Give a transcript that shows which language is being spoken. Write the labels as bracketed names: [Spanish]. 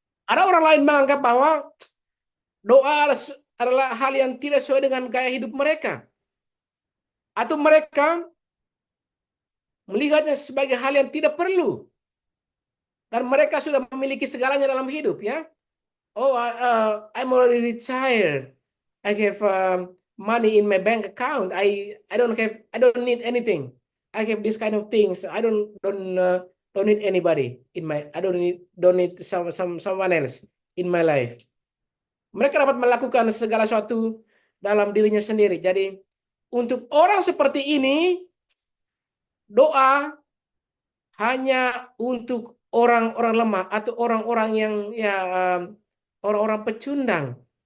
[Indonesian] Ada orang lain menganggap bahwa doa adalah hal yang tidak sesuai dengan gaya hidup mereka. Atau mereka melihatnya sebagai hal yang tidak perlu. Dan mereka sudah memiliki segalanya dalam hidup ya. [English] Oh, I'm already retired. I have money in my bank account. I don't need anything. I have this kind of things. I don't need anybody in my. I don't need someone else in my life. [Indonesian] Mereka dapat melakukan segala sesuatu dalam dirinya sendiri. Jadi untuk orang seperti ini doa hanya untuk orang-orang lemah atau orang-orang yang ya orang-orang pecundang.